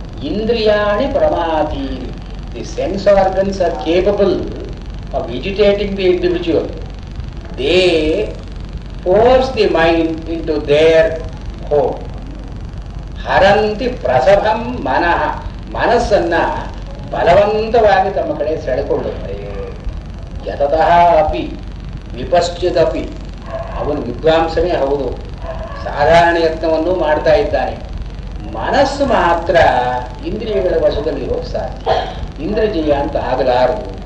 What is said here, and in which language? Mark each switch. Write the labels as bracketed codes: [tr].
[sa] ಇಂದ್ರಿಯಾಣಿ ಪ್ರಮಾಥೀನಿ. [en] The sense organs are capable of agitating the individual. They force the mind into their home. [sa] ಹರಂತಿ ಪ್ರಸಭಂ ಮನಃ. [kn] ಮನಸ್ಸನ್ನ ಬಲವಂತವಾಗಿ ತಮ್ಮ ಕಡೆ ಸೆಳೆಕೊಳ್ಳುತ್ತೆ. [sa] ಯತತಃ ಅಪಿ ವಿಪಶ್ಚಿದಪಿ. [kn] ಅವನು ವಿದ್ವಾಂಸನೇ ಹೌದು, ಸಾಧಾರಣ ಯತ್ನವನ್ನು ಮಾಡ್ತಾ ಇದ್ದಾನೆ. ಮನಸ್ಸು ಮಾತ್ರ ಇಂದ್ರಿಯಗಳ ವಶದಲ್ಲಿರೋದು ಸಾಧ್ಯ, ಇಂದ್ರಜೀಯ ಅಂತ ಆಗಲಾರದು.